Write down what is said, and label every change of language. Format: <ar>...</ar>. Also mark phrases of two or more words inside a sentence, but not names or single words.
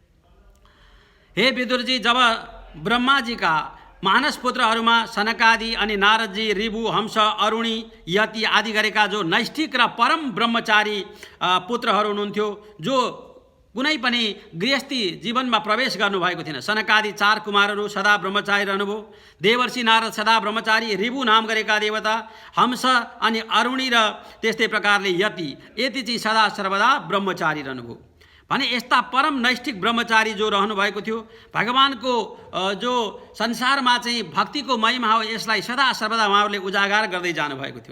<ne>हे विदुरजी, जब ब्रह्माजीका मानस पुत्रहरूमा सनकादि अनि नारदजी, ऋभु, हंस, अरुणी, यति आदि गरेका जो नैष्ठिक र परम ब्रह्मचारी पुत्रहरू हुनुहुन्थ्यो, जो कुनै पनि गृहस्थी जीवनमा प्रवेश गर्नुभएको थिएन। सनकादि 4 कुमारहरू सदा ब्रह्मचारी रहनुभयो। देवर्षि नारद सदा ब्रह्मचारी, ऋभु नाम गरेका देवता, हंस अनि अरुणी र त्यस्तै प्रकारले यति चाहिँ सदा सर्वदा ब्रह्मचारी रहनुभयो भने यस्ता परम नैष्ठिक ब्रह्मचारी जो रहनुभएको थियो, भगवानको जो संसारमा चाहिँ भक्तिको महिमा हो यसलाई सदा सर्वदा उहाँहरूले उजागर गर्दै जानुभएको थियो।</ne>